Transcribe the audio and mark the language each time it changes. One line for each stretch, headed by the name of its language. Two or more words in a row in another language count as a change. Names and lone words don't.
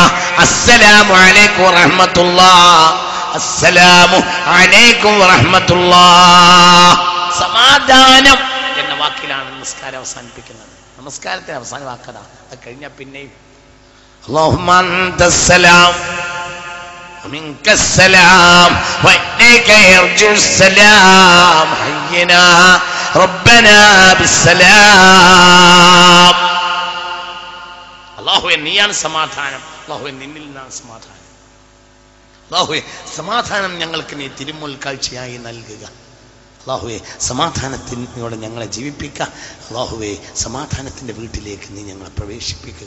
Arabic: السلام عليكم ورحمة الله، السلام عليكم ورحمة الله.
Malayalam: സമാധാനം എന്ന വാക്കിലാണ് നിസ്കാരം അവസാനിപ്പിക്കുന്നത്. നമസ്കാരത്തിന്റെ അവസാന വാക്കതാ. അത് കഴിഞ്ഞാൽ പിന്നെയും
Arabic: اللهم أنت السلام ومنك السلام وإليك يرجع السلام حينا ربنا بالسلام.
Malayalam: അല്ലാഹുവേ നീയാണ് സമാധാനം. അല്ലാഹുവേ നിന്നിൽ നിന്നാണ് സമാധാനം. അല്ലാഹുവേ സമാധാനം ഞങ്ങൾക്ക് നീ തിരുമുൽ കാഴ്ചയായി നൽകുക. അല്ലാഹുവേ സമാധാനത്തിനോട് ഞങ്ങളെ ജീവിപ്പിക്കുക. അല്ലാഹുവേ സമാധാനത്തിന്റെ വീട്ടിലേക്ക് നീ ഞങ്ങളെ പ്രവേശിപ്പിക്കുക.